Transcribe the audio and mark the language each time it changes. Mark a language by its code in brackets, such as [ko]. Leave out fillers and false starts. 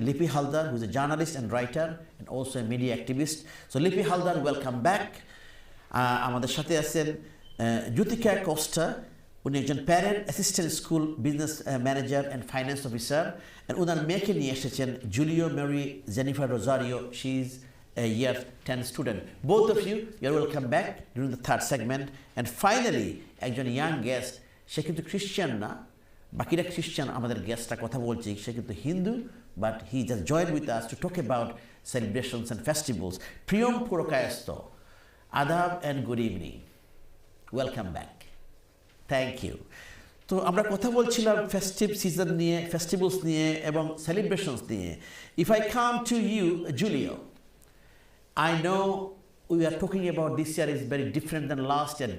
[en] Lipi Haldar, who is a journalist and writer and also a media activist. So Lipi Haldar, welcome back. [bn] আমাদের সাথে আছেন জ্যোতিকা কোস্টা, উনি একজন parent assistant school business manager and finance officer, and ওনার মেয়েকে নিয়ে এসেছেন Julio Mary Jennifer Rosario. [en] She is a year 10 student. Both of you are welcome back during the third segment. And finally, [bn] একজন young guest, সে কিন্তু Christian না, বাকিরা Christian, আমাদের গেস্টটা কথা বলছি সে কিন্তু Hindu, [en] But he just join with us to talk about celebrations and festivals. Priyam Purkayastha, আদাব and good evening, welcome back. Thank you. [bn] তো আমরা কথা বলছিলাম ফেস্টিভ সিজন নিয়ে, ফেস্টিভ্যালস নিয়ে এবং সেলিব্রেশনস নিয়ে। [en] If I come to you Julio, I know we are talking about this year is very different than last year.